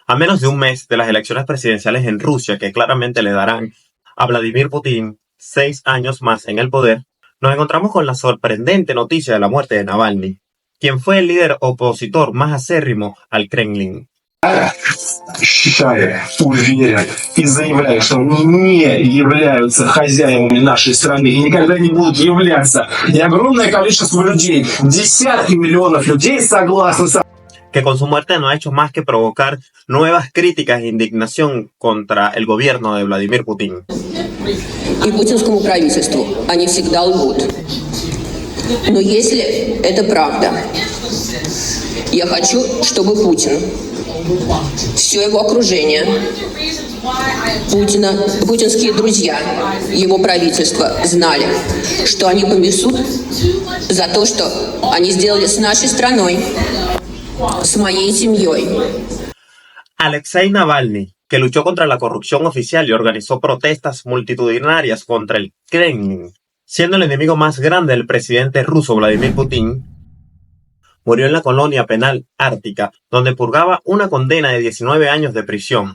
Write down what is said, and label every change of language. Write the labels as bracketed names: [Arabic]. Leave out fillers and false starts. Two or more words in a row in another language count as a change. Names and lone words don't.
[Spanish] A menos de un mes de las elecciones presidenciales en Rusia, que claramente le darán a Vladimir Putin 6 años más en el poder, nos encontramos con la sorprendente noticia de la muerte de Navalny, quien fue el líder opositor más acérrimo al Kremlin. [Russian] Считаю, уверяю и заявляю, что они не являются хозяевами нашей страны и никогда не будут являться. И огромное количество людей, десятки миллионов людей согласны с [Spanish] que con su muerte no ha hecho más que provocar nuevas críticas e indignación contra el gobierno de Vladimir Putin. [Russian] И путинскому правительству они всегда лгут. Но если это правда, я хочу, чтобы Путин, все его окружение, путинские друзья, его правительство знали, что они понесут за то, что они сделали с нашей страной, с моей семьей. [Spanish] Alexei Navalny, que luchó contra la corrupción oficial y organizó protestas multitudinarias contra el Kremlin, siendo el enemigo más grande del presidente ruso Vladimir Putin, murió en la colonia penal ártica, donde purgaba una condena de 19 años de prisión.